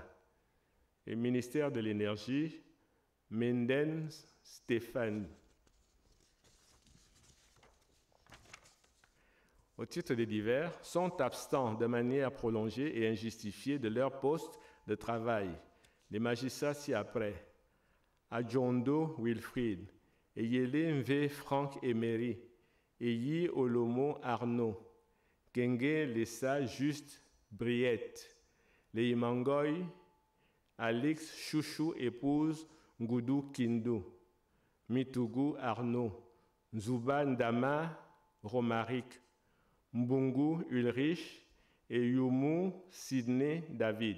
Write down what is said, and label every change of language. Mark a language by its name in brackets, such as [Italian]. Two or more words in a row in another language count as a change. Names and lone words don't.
[French] Et ministère de l'Énergie, Menden Stéphane. Au titre des divers, sont absents de manière prolongée et injustifiée de leur poste de travail. Les magistrats ci-après. Adjondo Wilfried, Eyele Mve Franck Emery, Eyi Olomo Arnaud, Kenge Lessa Juste Briette, Leimangoy, Alix Chouchou, épouse Ngoudou Kindou, Mitougou Arnaud, Nzouba Ndama Romaric, Mbungu Ulrich et Yumu Sidney David.